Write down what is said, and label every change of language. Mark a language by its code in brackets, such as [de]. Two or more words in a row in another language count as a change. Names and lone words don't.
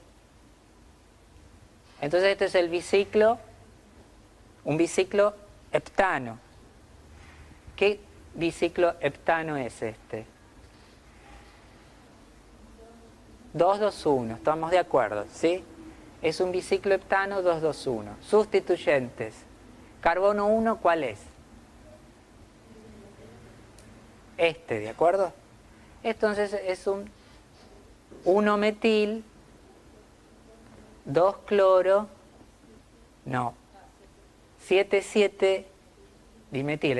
[es] Entonces este es el biciclo, un biciclo heptano. ¿Qué biciclo heptano es este? 2-2-1, estamos de acuerdo, ¿sí? Es un biciclo heptano 2-2-1. Sustituyentes. Carbono 1, ¿cuál es? Este, ¿de acuerdo? Entonces es un 1-metil, 2-cloro, no, 7,7-dimetil.